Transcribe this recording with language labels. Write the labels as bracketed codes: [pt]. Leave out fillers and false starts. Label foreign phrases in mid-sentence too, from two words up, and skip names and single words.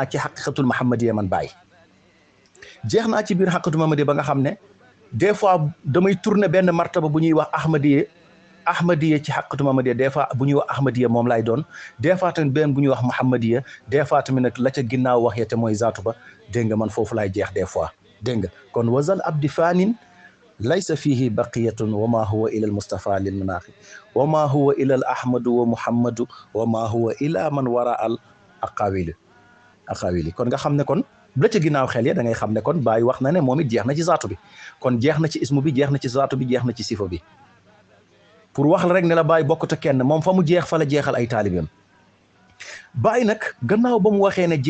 [wo] ci [ar] حقيقة المحمدية [wo] man Baay jeex naa ci biir [ar] حقيقة المحمدية [wo] ba nga xam ne [fr] des fois [wo] damay tourner benn martaba bu ñuy wax ahmadiya ci [ar] حقيقة المحمدية [fr] des fois [wo] bu ñuy wax ahmadiya moom lay doon [fr] des fois [wo] tamit benn bu ñuy wax muhammadiya [fr] des fois [wo] tamit nag la ca ginnaaw wax te mooy zaatu ba dégg nga man foofu laay jeex [fr] des fois [wo] dégg nga kon [ar] وزال عبدي فان ليس فيه بقية وما هو إلا المصطفى للمناخي وما هو إلا الأحمد ومحمد وما هو إلا من وراء الأقاويل [wo] kon nga xam ne kon la ca ginnaaw xel ya da ngay xam ne kon Baay wax na ne moom it jeex na ci zaatu bi kon jeex na ci ismu bi jeex na ci zaatu bi jeex na ci sifa bi pour wax la rek ne la Baay bokkut ak kenn moom fa mu jeex fa la jeexal ay taalibeem Baay nag gannaaw ba mu waxee ne